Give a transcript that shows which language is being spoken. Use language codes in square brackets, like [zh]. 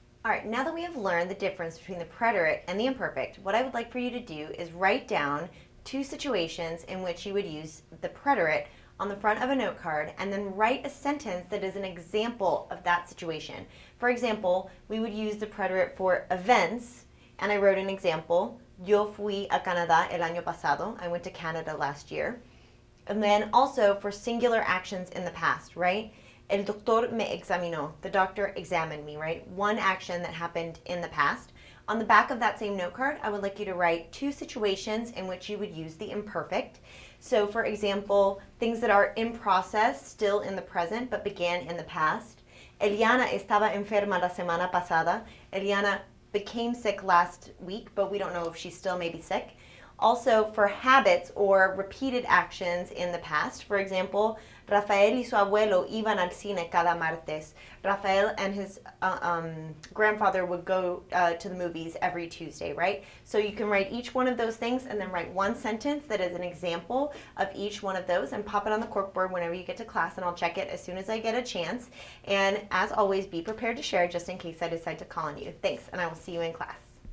[en] All right, now that we have learned the difference between the preterite and the imperfect, what I would like for you to do is write down 2 situations in which you would use the preterite on the front of a note card and then write a sentence that is an example of that situation. For example, we would use the preterite for events, and I wrote an example. [es] Yo fui a Canadá el año pasado. [en] I went to Canada last year. And then also for singular actions in the past, right? [es] El doctor me examinó. [en] The doctor examined me, right? One action that happened in the past. On the back of that same note card, I would like you to write 2 situations in which you would use the imperfect. So for example, things that are in process, still in the present, but began in the past. [es] Eliana estaba enferma la semana pasada. [en] Eliana became sick last week, but we don't know if she's still maybe sick. Also for habits or repeated actions in the past. For example, [es] Rafael y su abuelo iban al cine cada martes. [en] Rafael and his grandfather would go to the movies every Tuesday, right? So you can write each one of those things and then write one sentence that is an example of each one of those and pop it on the corkboard whenever you get to class, and I'll check it as soon as I get a chance. And as always, be prepared to share just in case I decide to call on you. Thanks, and I will see you in class.